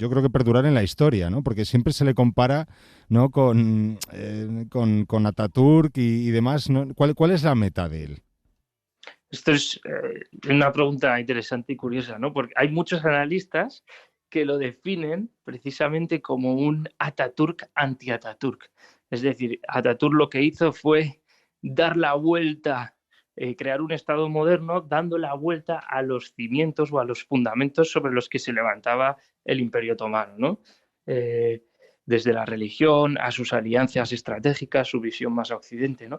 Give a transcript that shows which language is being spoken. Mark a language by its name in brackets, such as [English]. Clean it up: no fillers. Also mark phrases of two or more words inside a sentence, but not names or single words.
[Spanish] Yo creo que perdurar en la historia, ¿no? Porque siempre se le compara, ¿no?, con Atatürk y demás, ¿no? ¿Cuál es la meta de él? Esto es una pregunta interesante y curiosa, ¿no? Porque hay muchos analistas que lo definen precisamente como un Atatürk anti-Atatürk. Es decir, Atatürk lo que hizo fue dar la vuelta, crear un Estado moderno, dando la vuelta a los cimientos o a los fundamentos sobre los que se levantaba el Imperio Otomano, ¿no? Desde la religión a sus alianzas estratégicas, su visión más a Occidente, ¿no?